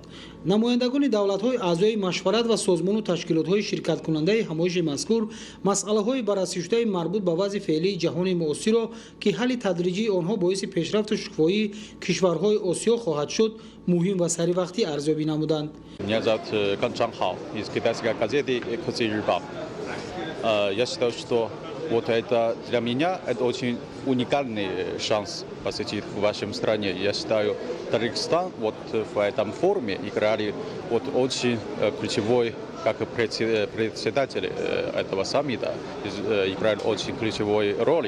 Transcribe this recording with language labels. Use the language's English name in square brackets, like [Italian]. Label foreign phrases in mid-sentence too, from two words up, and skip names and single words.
[Tajik] намояндагони давлатҳои аъзои машварат ва созмону ташкилотҳои ширкаткунандаи ҳамоиши мазкур масъалаҳои баррасишудаи марбут ба вазъи феълии ҷаҳони муосирро ки ҳалли тадриҷии онҳо боиси пешрафту шукуфоии кишварҳои осиё хоҳад шуд, муҳим ва саривақтӣ арзёбӣ намуданд. [Russian] Меня зовут Кан Чанхао из китайской газеты «Экоци Рыбак». Я считаю, что вот это для меня это очень уникальный шанс посетить в вашей стране. Я считаю, Таджикистан вот в этом форуме играли вот очень ключевой, как председатель этого саммита, играли очень ключевой роль.